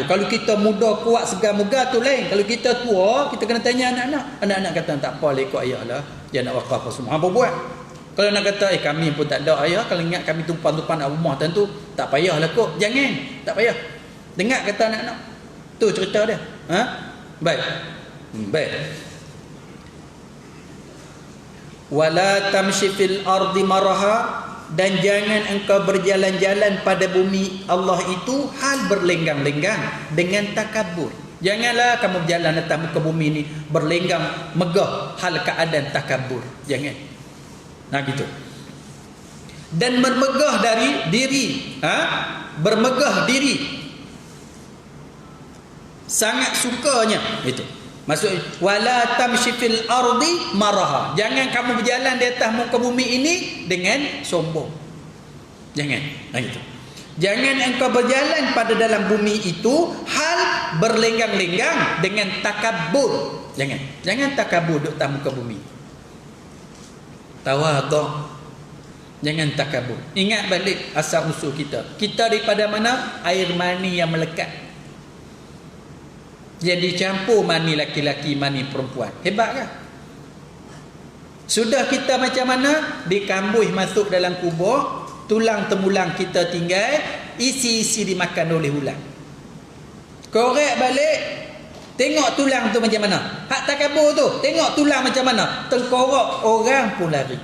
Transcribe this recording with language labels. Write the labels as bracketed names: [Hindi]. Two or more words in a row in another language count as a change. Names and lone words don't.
[Malay] Kalau kita muda, kuat, segar, megah tu lain. Kalau kita tua, kita kena tanya anak-anak. Anak-anak kata tak apa lah ikut ayah lah. Dia nak wakaf apa semua. Apa buat? Kalau nak kata kami pun tak ada ayah, kalau ingat kami tumpang-tumpang nak rumah tentu tak payahlah kok. Jangan, tak payah. Dengar kata anak-anak. Tu cerita dia. Baik. Baik. [Arabic] ولا تمش في الأرض مرحا, [Malay] dan jangan engkau berjalan-jalan pada bumi Allah itu hal berlenggang-lenggang dengan takabur. Janganlah kamu berjalan atas muka bumi ini berlenggang megah hal keadaan takabur. Jangan. Gitu. Dan bermegah dari diri, bermegah diri. Sangat sukanya itu. Maksudnya [Arabic] ولا تمش في الأرض مرحا. [Malay] Jangan kamu berjalan di atas muka bumi ini dengan sombong. Jangan. Gitu. Jangan engkau berjalan pada dalam bumi itu hal berlenggang-lenggang dengan takabur. Jangan takabur duduk atas muka bumi. Tawadhu. Jangan takabur. Ingat balik asal usul kita. Kita daripada mana? Air mani yang melekat. Jadi campur mani laki-laki, mani perempuan. Hebat kan? Sudah kita macam mana? Dikambuh masuk dalam kubur, tulang temulang kita tinggal, isi-isi dimakan oleh ular. Korek balik, tengok tulang tu macam mana. Hak takabur tu, tengok tulang macam mana. Tengkorak orang pun lari.